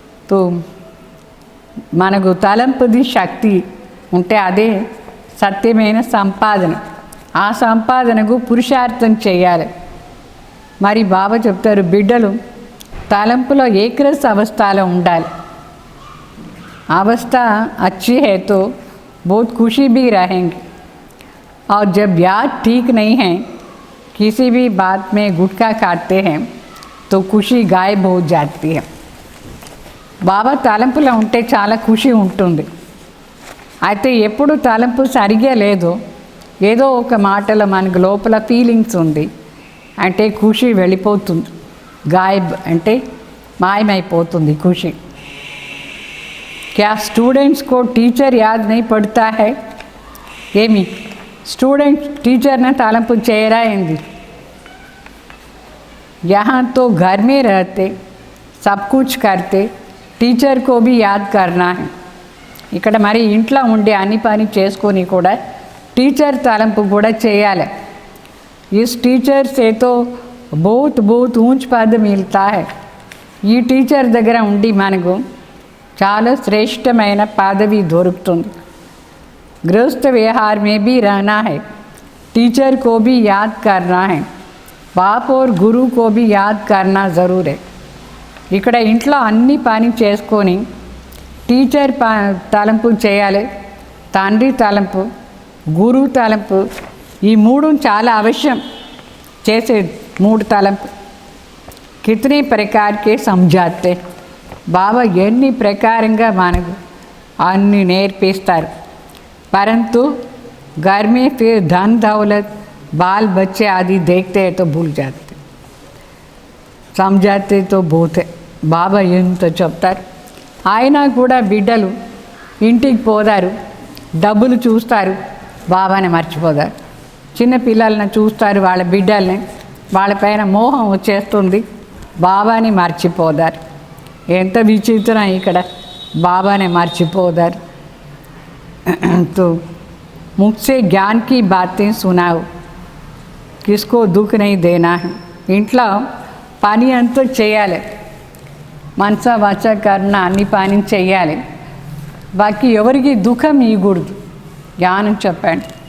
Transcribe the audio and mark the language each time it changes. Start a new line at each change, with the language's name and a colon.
Telugu: తో మనకు తలంపుది శక్తి ఉంటే అదే సత్యమైన సంపాదన. ఆ సంపాదనకు పురుషార్థం చేయాలి. మరి బాబా చెప్తారు బిడ్డలు తలంపులో ఏకరస అవస్థలో ఉండాలి.
Hindi: अवस्था अच्छी है तो बहुत खुशी भी रहेंगे, और जब याद ठीक नहीं है, किसी भी बात में गुटखा काटते हैं तो खुशी गायब हो जाती है.
Telugu: బాబా తలంపులో ఉంటే చాలా ఖుషి ఉంటుంది. అయితే ఎప్పుడు తలంపు సరిగా లేదో, ఏదో ఒక మాటలో మనకు లోపల ఫీలింగ్స్ ఉంది అంటే ఖుషి వెళ్ళిపోతుంది. గాయబ్ అంటే మాయమైపోతుంది ఖుషి.
Hindi: क्या स्टूडेंट्स को टीचर याद नहीं पड़ता है,
Telugu: ఏమి స్టూడెంట్ టీచర్ని తలంపు చేయరా ఏంది.
Hindi: यहाँ तो घर में रहते सब कुछ करते, టీచర్ को भी याद करना है.
Telugu: ఇక్కడ మరి ఇంట్లో ఉండి అన్ని పని చేసుకొని కూడా టీచర్ తలంపు కూడా చేయాలి.
Hindi: इस टीचर से तो बहुत बहुत ऊंच पद मिलता है.
Telugu: ఈ టీచర్ దగ్గర ఉండి మనకు చాలా శ్రేష్టమైన పదవి దొరుకుతుంది.
Hindi: गृहस्थ व्यवहार में भी रहना है, टीचर को भी याद करना है, बाप और गुरु को भी याद करना ज़रूर है.
Telugu: ఇక్కడ ఇంట్లో అన్ని పని చేసుకొని టీచర్ తలంపు చేయాలి, తండ్రి తలంపు, గురువు తలంపు, ఈ మూడు చాలా అవశ్యం. చేసే మూడు తలంపు
Hindi: కితనే ప్రకారకే సమझाते.
Telugu: బాబా ఎన్ని ప్రకారంగా మనకు అన్ని నేర్పిస్తారు.
Hindi: परंतु घर में फिर धन दौलत बाल बच्चे आदि देखते हैं तो भूल जाते, समझाते तो बहुत है.
Telugu: బాబా ఎంత చెప్తారు. ఆయన కూడా బిడ్డలు ఇంటికి పోతారు, డబ్బులు చూస్తారు, బాబాని మర్చిపోతారు. చిన్న పిల్లల్ని చూస్తారు, వాళ్ళ బిడ్డల్ని, వాళ్ళపైన మోహం వచ్చేస్తుంది, బాబాని మర్చిపోతారు. ఎంత విచిత్రం ఇక్కడ, బాబాని మర్చిపోతారు.
Hindi: तो मुझसे ज्ञान की बातें सुनाओ, किसको दुख नहीं देना है.
Telugu: ఇంట్లో పని అంతా చేయాలి, మనస వాచ కర్ణ అన్ని పని చేయాలి, బాకీ ఎవరికి దుఃఖం ఇవ్వకూడదు. జ్ఞానం చెప్పండి.